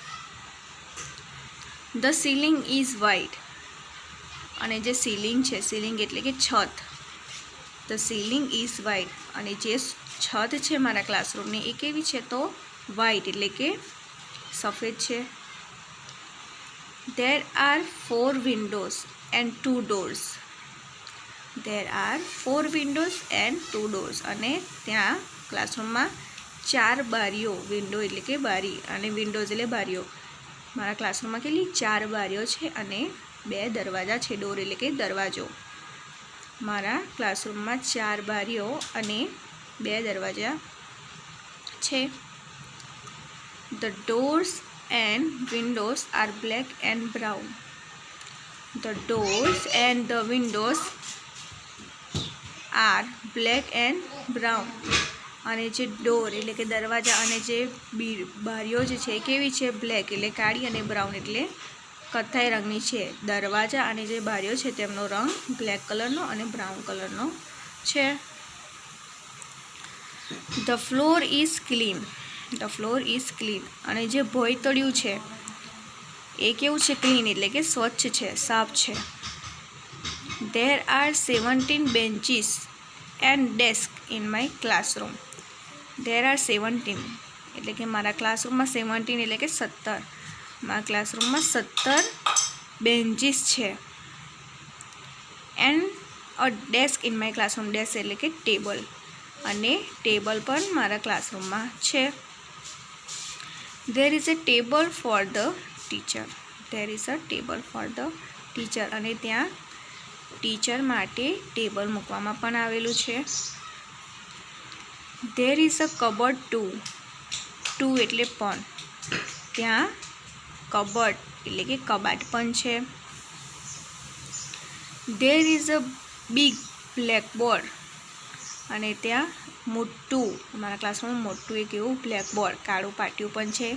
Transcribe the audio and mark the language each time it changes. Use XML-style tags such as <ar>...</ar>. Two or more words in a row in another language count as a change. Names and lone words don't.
<en>The ceiling is white.</en> <gu>અને જે સીલિંગ છે, સીલિંગ એટલે કે છત.</gu> <en>The ceiling is white.</en> <gu>અને જે છત છે મારા ક્લાસરૂમની એ કેવી છે? તો વ્હાઇટ એટલે કે સફેદ છે.</gu> <en>There are 4 windows and 2 doors. There are 4 windows and 2 doors.</en> <gu>અને ત્યાં ક્લાસરૂમમાં 4 બારીઓ, વિન્ડો એટલે કે બારી અને વિન્ડોઝ એટલે બારીઓ. મારા ક્લાસરૂમમાં કેટલી? 4 બારીઓ છે અને 2 દરવાજા છે. ડોર એટલે કે દરવાજો. મારા ક્લાસરૂમમાં 4 બારીઓ અને 2 દરવાજા છે.</gu> <en>The doors and windows are black and brown. The doors and the windows are black and brown.</en> <gu>અને જે ડોર એટલે કે દરવાજા અને જે બારીઓ જે છે એ કેવી છે? બ્લેક એટલે કાળી અને બ્રાઉન એટલે કથ્થાઈ રંગની છે. દરવાજા અને જે બારીઓ છે તેમનો રંગ બ્લેક કલરનો અને બ્રાઉન કલરનો છે.</gu> <en>The floor is clean. The floor is clean.</en> <gu>અને જે ભોંયતળિયું છે એ કેવું છે? ક્લીન એટલે કે સ્વચ્છ છે, સાફ છે.</gu> <en>There are 17 benches and desk in my classroom. There are</en> <gu>17 એટલે કે મારા ક્લાસરૂમમાં 17 એટલે કે 17. મારા ક્લાસરૂમમાં 17 બેન્ચીસ છે.</gu> <en>And a desk in my classroom.</en> <gu>ડેસ્ક એટલે કે ટેબલ, અને ટેબલ પણ મારા ક્લાસરૂમમાં છે.</gu> <en>There is a table for the teacher. There is a table for the teacher.</en> <gu>અને ત્યાં ટીચર માટે ટેબલ મૂકવામાં પણ આવેલું છે.</gu> <en>There is a cupboard too</en> <gu>એટલે પણ, ત્યાં કબર્ડ એટલે કે કબાટ પણ છે.</gu> <en>There is a big blackboard</en> <gu>અને ત્યાં મોટું, અમારા ક્લાસમાં મોટું એક એવું બ્લેકબોર્ડ કાળું પાટિયું પણ છે.</gu>